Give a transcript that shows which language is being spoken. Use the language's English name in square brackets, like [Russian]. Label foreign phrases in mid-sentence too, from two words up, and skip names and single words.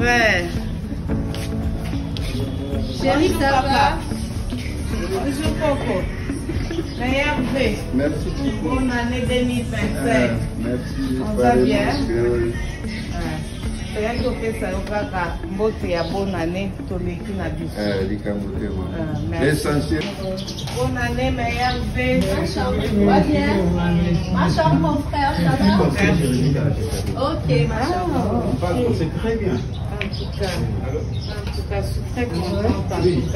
[French] Ouais. Chérie, ça va? Bonjour Coco. Meilleur vœu. Merci beaucoup. Bonne année 2025. Merci. On va bien. Oui. C'est que fait ça, on va [Lingala] mbote ya [French] bonne année, [Lingala] toleki na biso. [French] L'essentiel. Bonne année, meilleur vœu. Va bien. Machin, mon frère, ça va? Ok, machin. C'est très bien. En tout cas, je suis très contente.